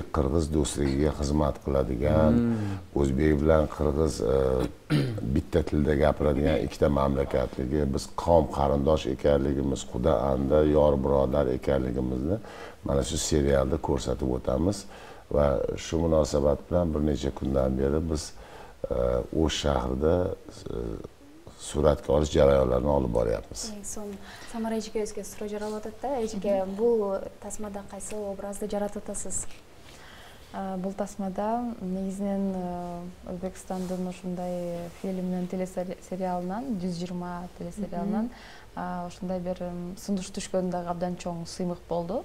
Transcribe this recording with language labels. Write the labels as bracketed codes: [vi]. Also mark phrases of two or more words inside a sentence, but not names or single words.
[uz] qirg'iz do'stligiga xizmat qiladigan, o'zbek bilan qirg'iz bitta tilda gapiradigan ikkita mamlakatligi, biz qavm qarindosh ekanligimiz, xudo anda yor birodar ekanligimizni mana shu serialda ko'rsatib o'tamiz va shu munosabat bilan bir necha kundan beri biz O'sh shahrida suratga olish jarayonlarini olib boryapmiz. [ky] Samara эжекебизге суроо жаралып атат да. Эжеке, бул тасмада кайсы образды жаратып атасыз? Бул тасмада негизинен Өзбекстандын ушундай фильминен телесериалынан 120 телесериалынан ушундай бир сунуш түшкөн дагы абдан чоң сыймык болду.